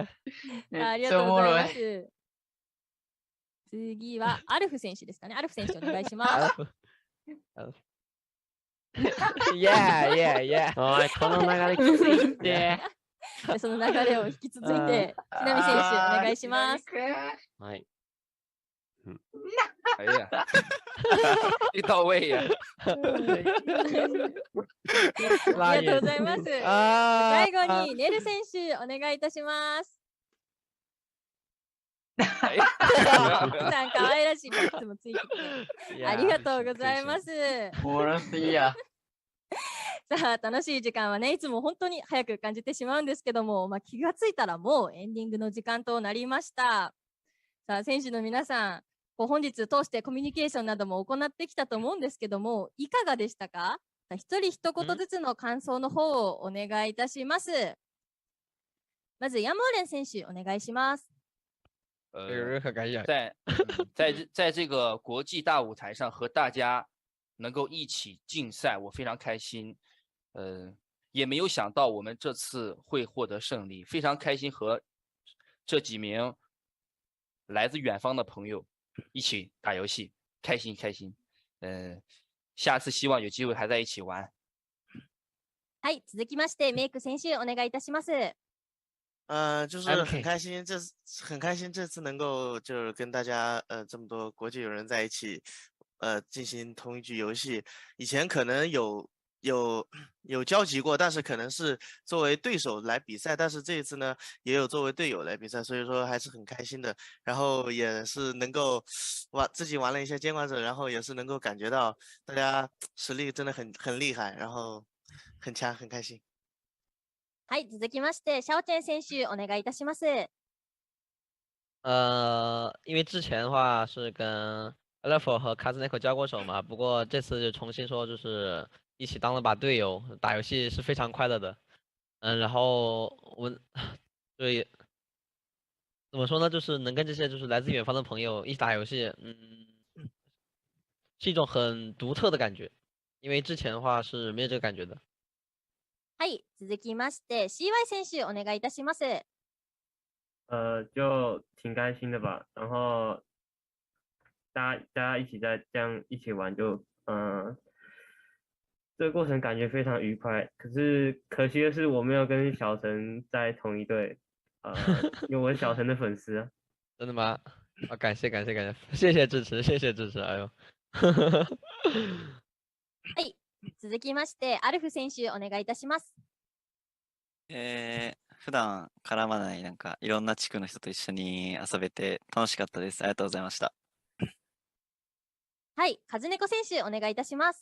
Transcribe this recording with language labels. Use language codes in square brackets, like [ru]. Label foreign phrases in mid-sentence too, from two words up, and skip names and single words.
[ja] ありがとうございます。次はアルフ選手ですかね。アルフ選手お願いします。いやいやいや。おい、この流れきついって。その流れを引き続いて、木南選手お願いします。はい。 [zh] 哎呀，一到位呀！ [ja] ありがとうございます。最後にネル選手お願いいたします。さん可愛らしいいつもついてきてありがとうございます。おもろすぎや。さあ楽しい時間はねいつも本当に早く感じてしまうんですけども、気がついたらもうエンディングの時間となりました。さあ選手の皆さん本日通してコミュニケーションなども行ってきたと思うんですけどもいかがでしたか？一人一言ずつの感想の方をお願いいたします。まずヤモーレン選手お願いします。 [zh] 在这个国际大舞台上和大家能够一起竞赛，我非常开心。也没有想到我们这次会获得胜利，非常开心和这几名来自远方的朋友一起打游戏，开心开心。下次希望有机会还在一起玩。 [ja] はい、続きましてメイク選手お願いいたします。 [zh] 就是很开心，这次能够就是跟大家这么多国际友人在一起，进行同一局游戏。以前可能有交集过，但是可能是作为对手来比赛，但是这一次呢也有作为队友来比赛，所以说还是很开心的。然后也是能够自己玩了一些监管者，然后也是能够感觉到大家实力真的很厉害，然后很强，很开心。 [ja] はい、続きましてシャオチェン選手お願いいたします。 [zh] 因为之前的话是跟 Level 和卡兹内克交过手嘛，不过这次就重新说就是一起当了把队友，打游戏是非常快乐的。然后我对怎么说呢，就是能跟这些就是来自远方的朋友一起打游戏，是一种很独特的感觉，因为之前的话是没有这个感觉的。 [ja] はい、続きまして CY 選手お願いいたします。 [zh] 就挺开心的吧，然后大家一起这样一起玩就这个过程感觉非常愉快。可是可惜的是我没有跟小陈在同一队，因为我是小陈的粉丝啊。真的吗？感谢，谢謝支持，谢谢支持。哎呦。 [ja] はい。続きましてアルフ選手お願いいたします。普段絡まないなんかいろんな地区の人と一緒に遊べて楽しかったです。ありがとうございました。はい、カズネコ選手お願いいたします。